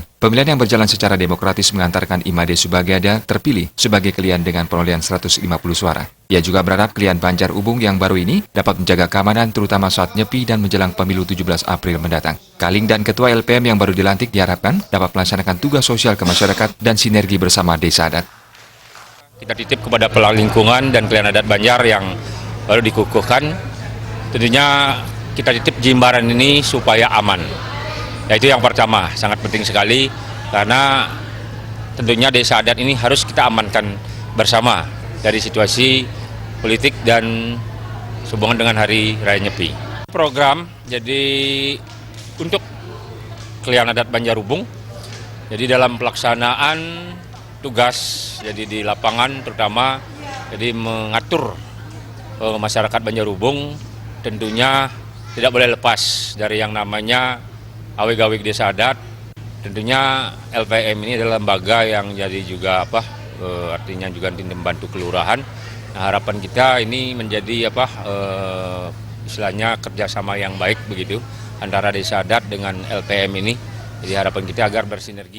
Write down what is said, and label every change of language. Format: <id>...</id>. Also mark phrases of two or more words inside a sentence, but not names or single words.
<id>Pemilihan yang berjalan secara demokratis mengantarkan Imade Subagiada terpilih sebagai kelian dengan perolehan 150 suara. Ia juga berharap kelian Banjar Ubung yang baru ini dapat menjaga keamanan terutama saat nyepi dan menjelang pemilu 17 April mendatang. Kaling dan Ketua LPM yang baru dilantik diharapkan dapat melaksanakan tugas sosial ke masyarakat dan sinergi bersama desa adat. Kita titip kepada pelang lingkungan dan kelian adat Banjar yang baru dikukuhkan, tentunya kita titip Jimbaran ini supaya aman. Ya, itu yang pertama, sangat penting sekali karena tentunya desa adat ini harus kita amankan bersama dari situasi politik dan sehubungan dengan Hari Raya Nyepi. Program jadi untuk kelian adat Banjar Ubung, jadi dalam pelaksanaan tugas jadi di lapangan terutama jadi mengatur masyarakat Banjar Ubung tentunya tidak boleh lepas dari yang namanya awig-awig desa adat. Tentunya LPM ini adalah lembaga yang jadi juga artinya juga membantu kelurahan. Nah, harapan kita ini menjadi istilahnya kerjasama yang baik begitu antara desa adat dengan LPM ini. Jadi harapan kita agar bersinergi.</id>